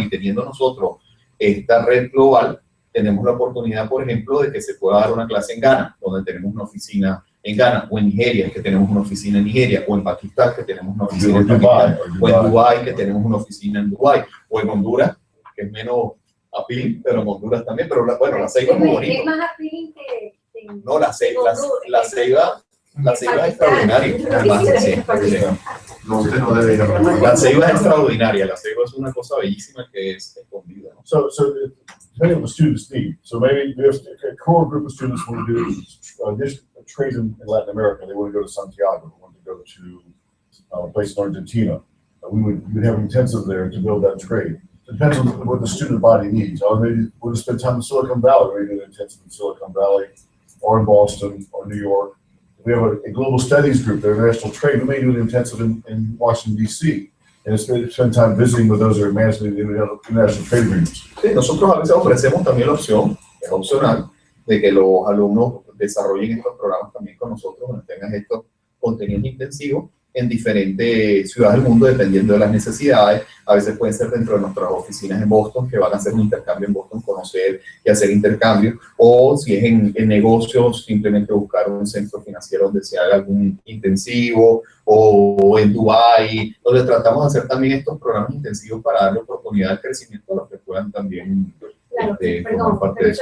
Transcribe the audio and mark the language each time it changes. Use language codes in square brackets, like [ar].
[es] Y teniendo nosotros esta red global, tenemos la oportunidad, por ejemplo, de que se pueda dar una clase en Ghana, donde tenemos una oficina en Ghana, o en Nigeria, que tenemos una oficina en Nigeria, o en Pakistán, que tenemos una oficina en Pakistán, o en Dubái, que tenemos una oficina en Dubái, o en Honduras, que es menos appealing, pero en Honduras también, pero bueno, la Ceiba es muy bonita. Es más appealing que no, la Ceiba es extraordinaria. Además, sí. No, usted no debe ir a La Ceiba es extraordinaria, la Ceiba es una cosa bellísima que es escondida, ¿no? [en] So depending on the students' need, so maybe we have a core group of students want to do just a trade in Latin America. They want to go to Santiago. They want to go to a place in Argentina. We would have intensive there to build that trade. Depends on what the student body needs. Or maybe we'll spend time in Silicon Valley. Maybe an intensive in Silicon Valley, or in Boston, or New York. We have a global studies group, their national trade. We may do an intensive in Washington, D.C. And spend time visiting with those who are managing the international trade agreements. [es] Sí, nosotros a veces ofrecemos también la opción, es opcional, de que los alumnos desarrollen estos programas también con nosotros, donde tengan estos contenidos intensivos en diferentes ciudades del mundo, dependiendo de las necesidades. A veces pueden ser dentro de nuestras oficinas en Boston, que van a hacer un intercambio en Boston, conocer y hacer intercambio, o si es en negocios, simplemente buscar un centro financiero donde se haga algún intensivo, o en Dubái, donde tratamos de hacer también estos programas intensivos para darle oportunidad de crecimiento a los que puedan también formar parte de eso.